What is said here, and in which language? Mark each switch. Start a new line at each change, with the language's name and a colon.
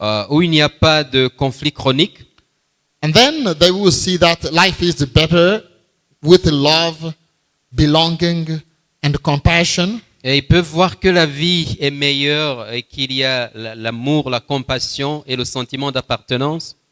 French: où il n'y a pas de conflit chronique.
English: and then they will see that life is better with love, belonging, and compassion.
French: Et ils peuvent voir que la vie est meilleure et qu'il y a l'amour, la compassion et le sentiment d'appartenance.